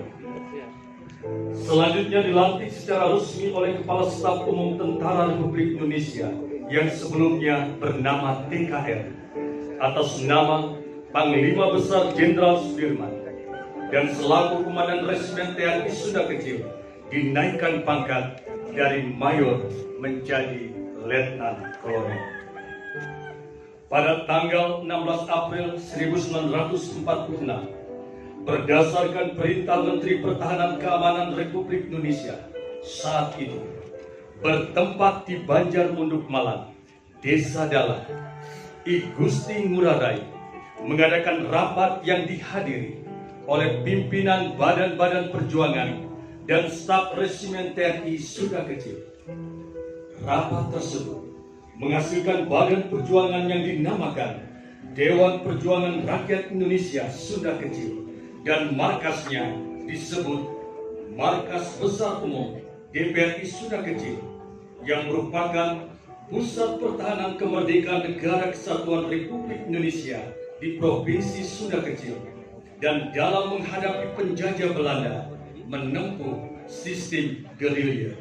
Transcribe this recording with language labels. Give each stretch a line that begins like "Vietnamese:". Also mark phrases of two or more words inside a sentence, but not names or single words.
Indonesian: Selanjutnya dilantik secara resmi oleh Kepala Staf Umum Tentara Republik Indonesia yang sebelumnya bernama TKR atas nama Panglima Besar Jenderal Sudirman, dan selaku Komandan Resimen TNI Sunda Kecil dinaikkan pangkat dari mayor menjadi letnan kolonel. Pada tanggal 16 April 1946, berdasarkan perintah Menteri Pertahanan Keamanan Republik Indonesia saat itu, bertempat di Banjar Munduk Malang, Desa Dalang, I Gusti Ngurah Rai mengadakan rapat yang dihadiri oleh pimpinan badan-badan perjuangan dan staf resimen TNI Sunda Kecil. Rapat tersebut menghasilkan badan perjuangan yang dinamakan Dewan Perjuangan Rakyat Indonesia Sunda Kecil, dan markasnya disebut Markas Besar Umum DPRI Sunda Kecil, yang merupakan pusat pertahanan kemerdekaan Negara Kesatuan Republik Indonesia di Provinsi Sunda Kecil, dan dalam menghadapi penjajah Belanda menempuh sistem gerilya.